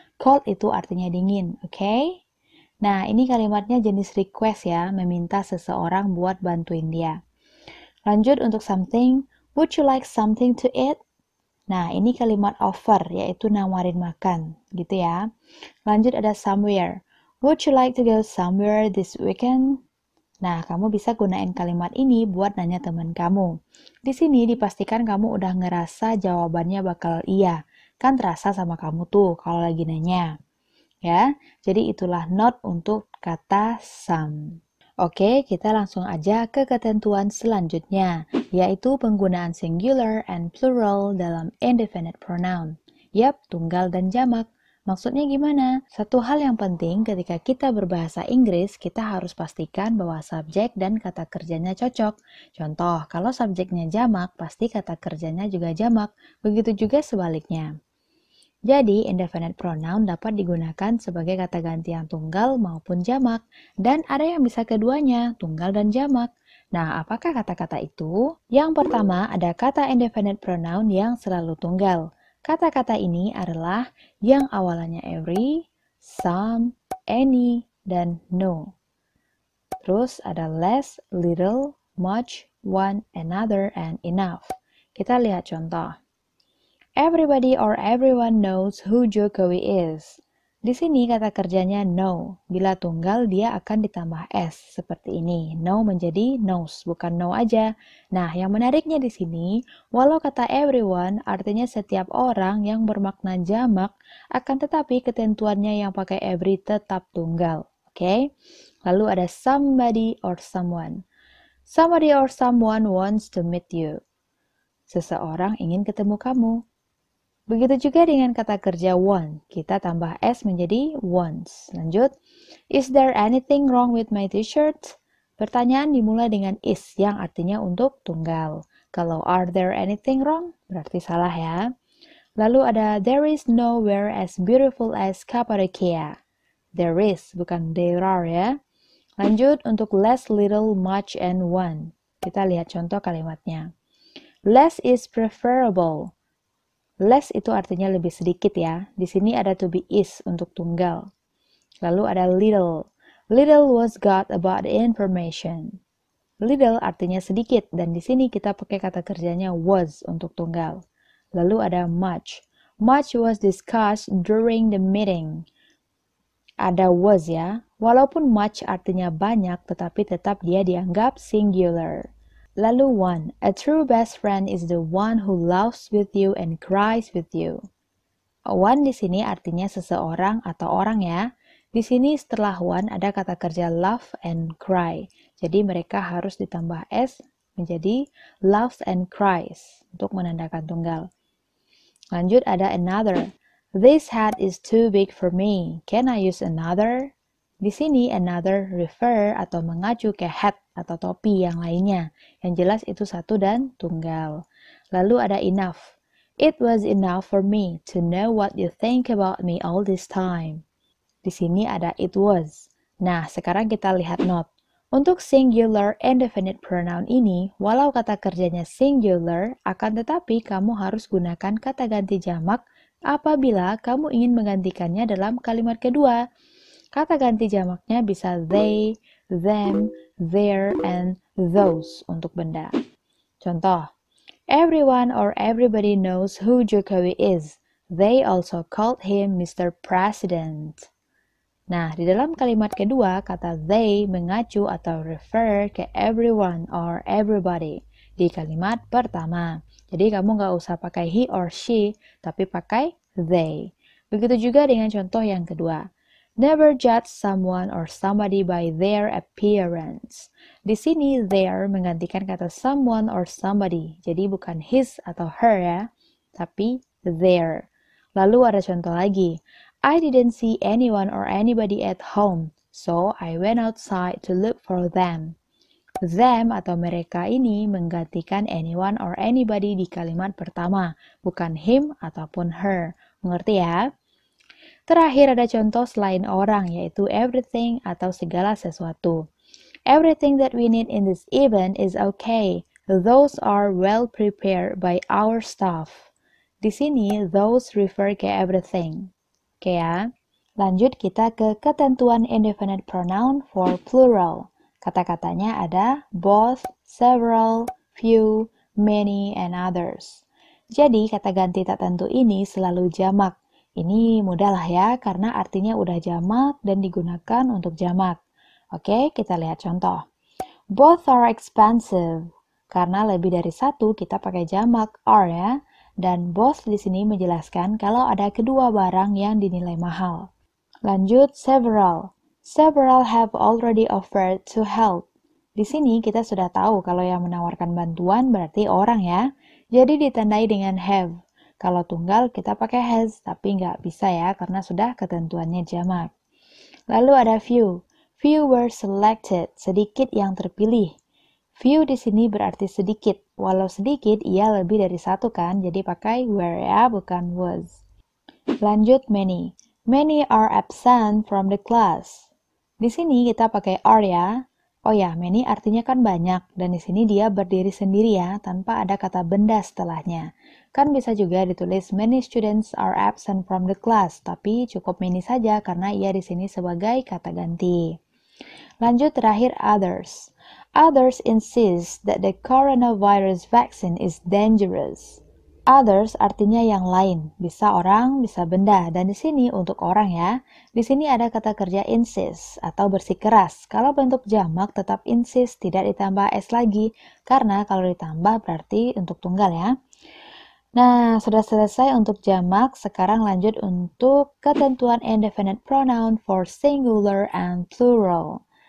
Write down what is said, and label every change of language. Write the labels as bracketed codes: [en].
[id] Cold itu artinya dingin, oke? Nah, ini kalimatnya jenis request ya, meminta seseorang buat bantuin dia. Lanjut untuk something, [en] would you like something to eat? [id] Nah, ini kalimat offer, yaitu nawarin makan, gitu ya. Lanjut ada [en] somewhere, would you like to go somewhere this weekend? [id] Nah, kamu bisa gunain kalimat ini buat nanya teman kamu. Di sini dipastikan kamu udah ngerasa jawabannya bakal iya. Kan terasa sama kamu tuh kalau lagi nanya. Ya, jadi itulah not untuk kata some. Oke, kita langsung aja ke ketentuan selanjutnya, yaitu penggunaan singular and plural dalam indefinite pronoun. Yap, tunggal dan jamak. Maksudnya gimana? Satu hal yang penting ketika kita berbahasa Inggris, kita harus pastikan bahwa subjek dan kata kerjanya cocok. Contoh, kalau subjeknya jamak, pasti kata kerjanya juga jamak. Begitu juga sebaliknya. Jadi, indefinite pronoun dapat digunakan sebagai kata ganti yang tunggal maupun jamak. Dan ada yang bisa keduanya, tunggal dan jamak. Nah, apakah kata-kata itu? Yang pertama, ada kata indefinite pronoun yang selalu tunggal. Kata-kata ini adalah yang awalannya every, some, any, dan no. Terus ada less, little, much, one, another, and enough. Kita lihat contoh. [en] Everybody or everyone knows who Jokowi is. [id] Di sini kata kerjanya know. Bila tunggal dia akan ditambah s seperti ini. Know menjadi knows, bukan know aja. Nah, yang menariknya di sini, walau kata everyone artinya setiap orang yang bermakna jamak, akan tetapi ketentuannya yang pakai every tetap tunggal. Oke? Lalu ada somebody or someone. [en] Somebody or someone wants to meet you. [id] Seseorang ingin ketemu kamu. Begitu juga dengan kata kerja want, kita tambah s menjadi wants. [en] Lanjut, is there anything wrong with my t-shirt? [id] Pertanyaan dimulai dengan is yang artinya untuk tunggal. Kalau [en] are there anything wrong, [id] berarti salah ya. Lalu ada [en] there is nowhere as beautiful as Cappadocia. [id] There is, bukan there are ya. Lanjut untuk less, little, much, and one. Kita lihat contoh kalimatnya. [en] Less is preferable. [id] Less itu artinya lebih sedikit ya. Di sini ada to be is untuk tunggal. Lalu ada little. [en] Little was got about the information. [id] Little artinya sedikit dan di sini kita pakai kata kerjanya was untuk tunggal. Lalu ada much. [en] Much was discussed during the meeting. [id] Ada was ya. Walaupun much artinya banyak tetapi tetap dia dianggap singular. [en] Lalu one, a true best friend is the one who laughs with you and cries with you. [id] One di sini artinya seseorang atau orang ya. Di sini setelah one ada kata kerja laugh and cry. Jadi mereka harus ditambah s menjadi laughs and cries untuk menandakan tunggal. Lanjut ada another. [en] This hat is too big for me. Can I use another? [id] Di sini another refer atau mengacu ke hat atau topi yang lainnya. Yang jelas itu satu dan tunggal. Lalu ada enough. [en] It was enough for me to know what you think about me all this time. [id] Di sini ada it was. Nah, sekarang kita lihat note. Untuk singular indefinite pronoun ini, walau kata kerjanya singular, akan tetapi kamu harus gunakan kata ganti jamak apabila kamu ingin menggantikannya dalam kalimat kedua. Kata ganti jamaknya bisa they, them, their, and those untuk benda. [en] Contoh, everyone or everybody knows who Jokowi is. They also called him Mr. President. [id] Nah, di dalam kalimat kedua, kata they mengacu atau refer ke everyone or everybody di kalimat pertama. Jadi kamu nggak usah pakai he or she, tapi pakai they. Begitu juga dengan contoh yang kedua. [en] Never judge someone or somebody by their appearance. [id] Di sini their menggantikan kata someone or somebody. Jadi bukan his atau her ya, tapi their. Lalu ada contoh lagi. [en] I didn't see anyone or anybody at home, so I went outside to look for them. [id] Them atau mereka ini menggantikan anyone or anybody di kalimat pertama, bukan him ataupun her. Mengerti ya? Terakhir ada contoh selain orang, yaitu everything atau segala sesuatu. [en] Everything that we need in this event is okay. Those are well prepared by our staff. [id] Di sini, those refer ke everything. Oke ya. Lanjut kita ke ketentuan indefinite pronoun for plural. Kata-katanya ada both, several, few, many, and others. Jadi kata ganti tak tentu ini selalu jamak. Ini mudah lah ya, karena artinya udah jamak dan digunakan untuk jamak. Oke, kita lihat contoh. [en] Both are expensive. [id] Karena lebih dari satu, kita pakai jamak are ya. Dan both di sini menjelaskan kalau ada kedua barang yang dinilai mahal. Lanjut, several. [en] Several have already offered to help. [id] Di sini kita sudah tahu kalau yang menawarkan bantuan berarti orang ya. Jadi ditandai dengan have. Kalau tunggal kita pakai has, tapi nggak bisa ya karena sudah ketentuannya jamak. Lalu ada few. [en] Few were selected, [id] sedikit yang terpilih. Few di sini berarti sedikit. Walau sedikit, ia lebih dari satu kan, jadi pakai were ya, bukan was. Lanjut many. [en] Many are absent from the class. [id] Di sini kita pakai are ya. Oh ya, many artinya kan banyak, dan di sini dia berdiri sendiri ya, tanpa ada kata benda setelahnya. Kan bisa juga ditulis [en] many students are absent from the class, [id] tapi cukup many saja karena ia di sini sebagai kata ganti. Lanjut terakhir others. [en] Others insist that the coronavirus vaccine is dangerous. [id] Others artinya yang lain, bisa orang, bisa benda, dan di sini untuk orang ya. Di sini ada kata kerja insist atau bersikeras. Kalau bentuk jamak tetap insist, tidak ditambah s lagi, karena kalau ditambah berarti untuk tunggal ya. Nah, sudah selesai untuk jamak, sekarang lanjut untuk ketentuan indefinite pronoun for singular and plural.